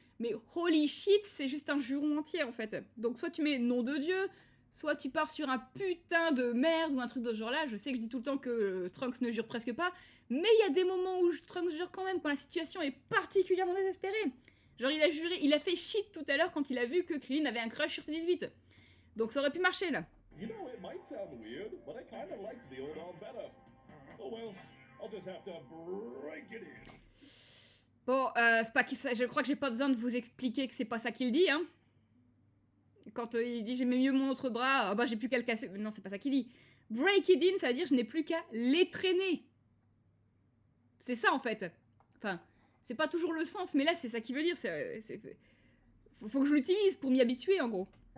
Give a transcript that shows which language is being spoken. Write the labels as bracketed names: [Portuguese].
[French] Mais holy shit, c'est juste un juron entier, en fait. Donc, soit tu mets nom de Dieu, soit tu pars sur un putain de merde ou un truc de ce genre-là. Je sais que je dis tout le temps que Trunks ne jure presque pas, mais il y a des moments où Trunks jure quand même, quand la situation est particulièrement désespérée. Genre, il a juré, il a fait shit tout à l'heure quand il a vu que Krillin avait un crush sur C-18. Donc, ça aurait pu marcher, là. [English] You know, it might sound weird, but I kind of liked the old arm better. Oh well, I'll just have to break it in. [French] Bon, c'est pas ça, je crois que j'ai pas besoin de vous expliquer que c'est pas ça qu'il dit, hein. Quand il dit j'aimais mieux mon autre bras, bah j'ai plus qu'à le casser. Non, c'est pas ça qu'il dit. [English] Break it in, [French] ça veut dire je n'ai plus qu'à les traîner. C'est ça en fait. Enfin, c'est pas toujours le sens, mais là c'est ça qu'il veut dire. Faut que je l'utilise pour m'y habituer en gros.